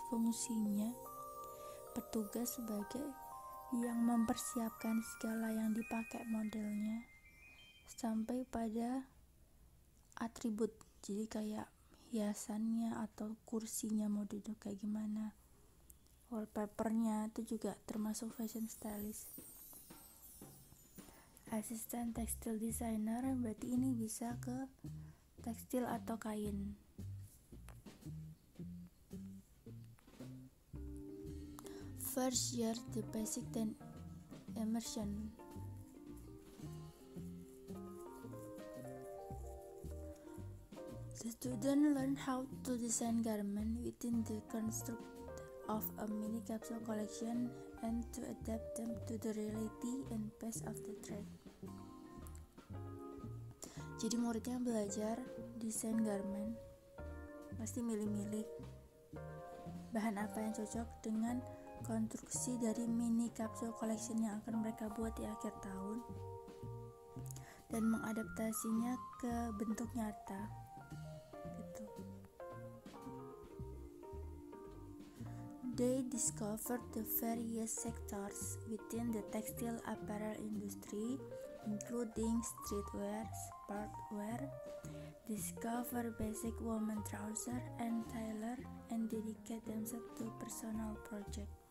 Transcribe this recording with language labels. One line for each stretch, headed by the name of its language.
Indonesian: Fungsinya petugas sebagai yang mempersiapkan segala yang dipakai modelnya sampai pada atribut, jadi kayak hiasannya atau kursinya mau duduk kayak gimana, wallpapernya, itu juga termasuk fashion stylist. Asisten tekstil designer, berarti ini bisa ke tekstil atau kain.
English: First year, the basic then immersion. The student learn how to design garment within the construct of a mini capsule collection and to adapt them to the reality and pace of the trend.
Indonesian: Jadi muridnya belajar desain garment, pasti milih-milih bahan apa yang cocok dengan konstruksi dari mini capsule collection yang akan mereka buat di akhir tahun, dan mengadaptasinya ke bentuk nyata gitu.
English: They discovered the various sectors within the textile apparel industry, including streetwear, sportwear, discover basic woman trouser and tailor, and dedicate themselves to personal project.